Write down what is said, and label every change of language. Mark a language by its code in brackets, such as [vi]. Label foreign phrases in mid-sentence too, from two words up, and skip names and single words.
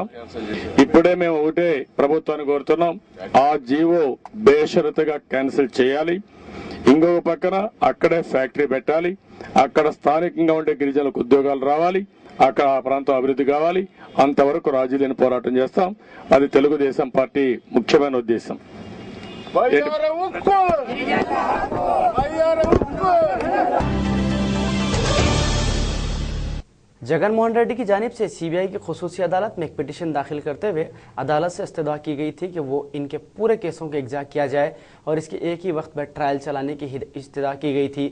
[te] ఇప్పుడే మేము ఒకటే ప్రభుత్వాన్ని కోరుతున్నాం, ఆ జీవో బేషరతుగా క్యాన్సిల్ చేయాలి। ఇంకొక పక్కన అక్కడే ఫ్యాక్టరీ పెట్టాలి, అక్కడ స్థానికంగా ఉండే గిరిజనులకు ఉద్యోగాలు రావాలి, అక్కడ ఆ ప్రాంతం అభివృద్ధి కావాలి। అంతవరకు రాజీలేని పోరాటం చేస్తాం। అది తెలుగుదేశం పార్టీ ముఖ్యమైన ఉద్దేశం। [ur] جگن موہن ریڈی کی جانب سے CBI کی خصوصی عدالت میں ایک پٹیشن داخل کرتے ہوئے عدالت سے استدعا کی گئی تھی کہ وہ ان کے پورے کیسوں کا اجرا کیا جائے اور اس کے ایک ہی وقت میں ٹرائل چلانے کی استدعا کی گئی تھی۔